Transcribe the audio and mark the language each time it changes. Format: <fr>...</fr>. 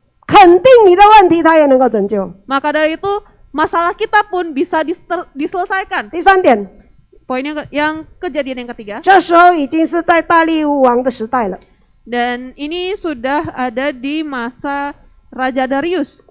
<zh>肯定你的问题他也能够拯救。</zh> <id>Maka dari itu masalah kita pun bisa diselesaikan.</id> <zh>第三点，</zh> <id>Poin yang kejadian yang ketiga.</id> <zh>这时候已经是在大利乌王的时代了，</zh> <id>Dan ini sudah ada di masa Raja Darius.</id>